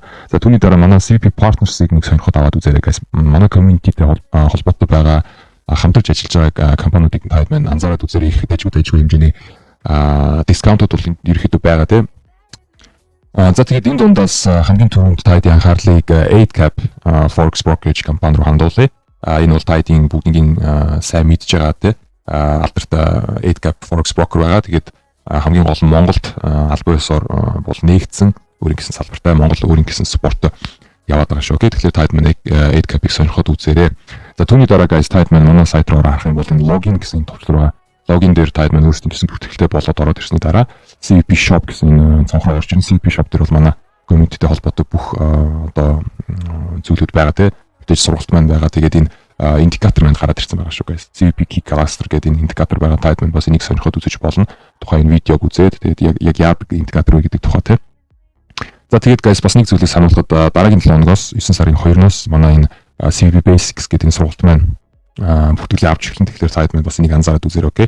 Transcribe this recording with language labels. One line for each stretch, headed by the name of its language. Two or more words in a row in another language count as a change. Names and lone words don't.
Mongolian: За түүний дараа манай CVP Partners-ыг нэг сонирхоод аваад үзээрэй guys. Манай community-тэй холбоотой байгаа хамтарч ажиллаж байгаа компаниудыг таад маань анзаараад үзээрэй. Их дажгүй хэмжээний дискаунтууд бол ерөөхдөө байгаа тийм. За тэгээд энэ дундаас хамгийн түрүүнд таад анхаарлыг 8cap Forex brokerage компани руу хандуулъя. Энэ бол таадын бүгднийг сайн мэдж байгаа тийм. Алдартай 8cap Forex broker байгаа. Тэгээд хамгийн гол нь Монголд албан ёсоор бол нэгдсэн өөрийн гэсэн салбартай Монгол өөрийн гэсэн спорт яваад байгаа шүү. Тэгэхээр таад маань 8cap-ыг сонирхоод үзээрэй. За түүний дараа guys таад маань манай сайт руу харах юм бол энэ логин гэсэн товчлол байгаа. Логин дээр таад маань өөрсдөө гэсэн бүртгэлтэй болоод ороод ирсний дараа CVP shop гэсэн цонхроо орж ирсэн. CVP shop дээр бол манай community-тэй холбоотой бүх одоо зүйлүүд байгаа тийм. Мэдээж сургалт маань байгаа. Тэгээд энэ индикатор маань гараад ирсэн байгаа шүү guys. CVP key cluster гэдэг энэ индикатор байгаа. Таад маань бас энийг сонирхоод үзэж болно. Тухайн энэ видеог үзээд тэгээд яг яадаг индикатор вэ гэдэг тухай тийм. За тэгээд guys бас нэг зүйлийг сануулхад дараагийн 7 хоногоос 9 сарын 2-оос манай энэ CVP Basics гэдэг энэ сургалт маань бүртгэлээ авч эхлэн тэгэхээр сайт маань бас энийг анзаараад үзээрэй окей.